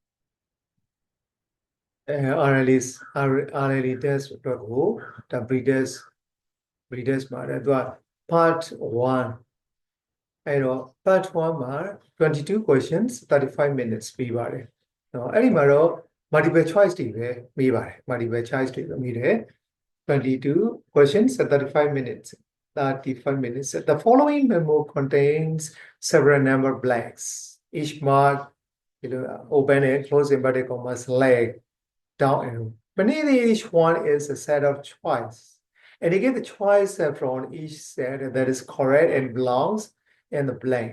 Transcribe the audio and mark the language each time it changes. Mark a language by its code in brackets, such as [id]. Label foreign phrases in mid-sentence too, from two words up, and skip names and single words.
[my] RLA test အတွက်ကိုဒါ pre-test မှာတဲ့ သူက part 1အဲ့တော့ part 1မှာ [en] 22 questions 35 minutes [my] ပေးပါတယ်เนาะအဲ့ဒီမှာတော့ [en] multiple choice [my] တွေပဲမေးပါတယ် [en] multiple choice [my] တွေပဲမေးတယ် [en] 22 questions 35 minutes 35 minutes. The following memo contains several number blanks. Each mark, open and close inverted commas, leg, down arrow. Beneath each one is a set of choice. And you get the choice from each set that is correct and belongs in the blank.